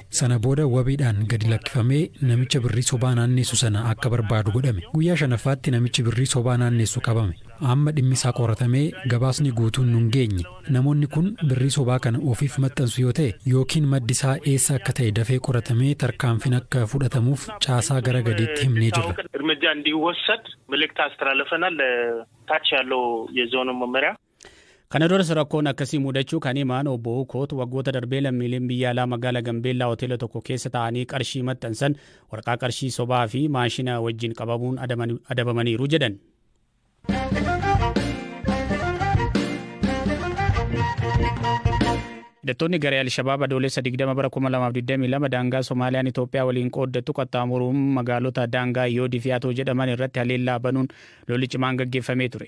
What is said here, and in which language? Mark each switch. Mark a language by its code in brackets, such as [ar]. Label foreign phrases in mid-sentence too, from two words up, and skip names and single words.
[om] Sana booda wabiidhaan gadi lakkifamee namicha birrii sobaa naannessu sana akka barbaadu godhame. Guyyaa shanaffaatti namichi birrii sobaa naannessu qabame. Amma dhimmi isaa qoratamee gabaasni guutuun nun geenye. Namoonni kun birrii sobaa kana ofiif maxxansu yoo ta'e yookiin maddi isaa eessa akka ta'e dafee qoratamee tarkaanfiin akka fudhatamuuf caasaa gara gadiitti himnee jirra. [am] እርምጃ እንዲወሰድ መልእክት አስተላልፈናል ታች ያለው የዞኑ መመሪያ [om] Kana duras rakkoon akkasii mudachuu kan himan obbo Uukoot waggoota darbee lammiileen biyya alaa magaalaa Gambeellaa hoteela tokko keessa ta'anii qarshii maxxansan waraqaa qarshii sobaa fi maashina wajjin qabamuun adabamaniiru jedhan. Hidhattoonni garee Alshabaab adoolessa 20 bara 2022 daangaa Soomaaliyaan Itoophiyaa waliin qooddattu qaxxaamuruun magaalota daangaa Yoodii fi Atoo jedhaman irratti haleellaa banuun lolli cimaan gaggeeffamee ture.